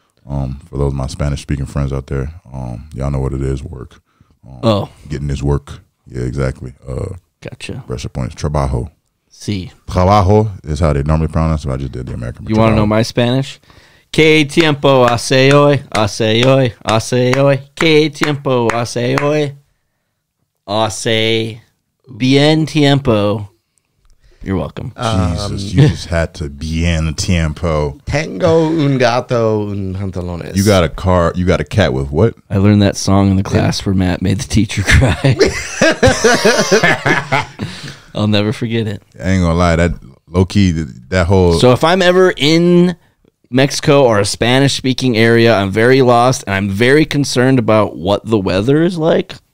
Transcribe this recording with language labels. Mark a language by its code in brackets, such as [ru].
[en] For those of my Spanish speaking friends out there, y'all know what it is, work. Getting this work. Yeah, exactly. Gotcha. Pressure points. Trabajo. [es] Sí. [en] Trabajo is how they normally pronounce it. I just did the American. You want to know my Spanish? [es] ¿Qué tiempo hace hoy? Hace hoy. Hace hoy. ¿Qué tiempo hace hoy? Hace bien tiempo. [en] You're welcome. Jesus, you just had to [es] bien tiempo. Tengo un gato un pantalones. [en] You got a car. You got a cat with what? I learned that song in the class where Matt made the teacher cry. I'll never forget it. I ain't gonna lie, that low key, that whole. So if I'm ever in Mexico or a Spanish-speaking area, I'm very lost, and I'm very concerned about what the weather is like.